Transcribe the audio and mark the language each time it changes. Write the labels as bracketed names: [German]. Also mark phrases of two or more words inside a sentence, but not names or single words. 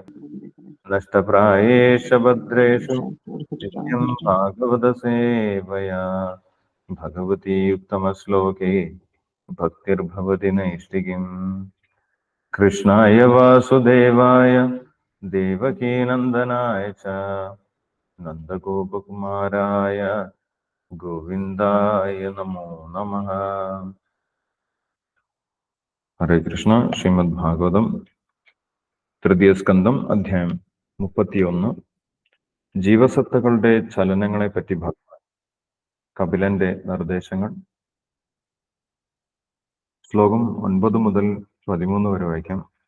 [Sanskrit] नष्टप्रायेषु भद्रेषु नित्यं भागवतसेवया भगवती उत्तमश्लोके भक्तिर्भवति नैष्टिकीम्। कृष्णाय वासुदेवाय देवकीनन्दनाय च नन्दगोपकुमाराय गोविन्दाय नमो नमः। हरे कृष्ण। [Malayalam] ശ്രീമദ് ഭാഗവതം തൃതീയ സ്കന്ധം അധ്യായം 31. ജീവസത്തകളുടെ ചലനങ്ങളെ പറ്റി ഭഗവാൻ കപിലന്റെ നിർദ്ദേശങ്ങൾ. ശ്ലോകം 9 മുതൽ 13 വരെ വായിക്കാം.